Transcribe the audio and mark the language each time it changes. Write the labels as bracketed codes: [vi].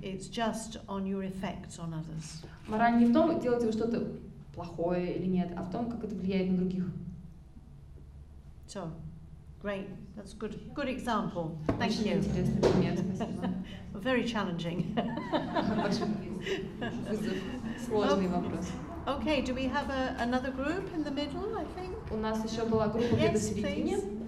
[en] It's just on your effects on others. [ru] Мораль не в том, делаете вы что-то плохое или нет, а в том, как это влияет на других. [en] So, great. That's good example. Thank you. [ru] Интересный пример, спасибо. [en] Very challenging. [ru] Сложный вопрос. [en] Okay, do we have another group in the middle, I think? [ru] У нас еще была группа где-то в середине.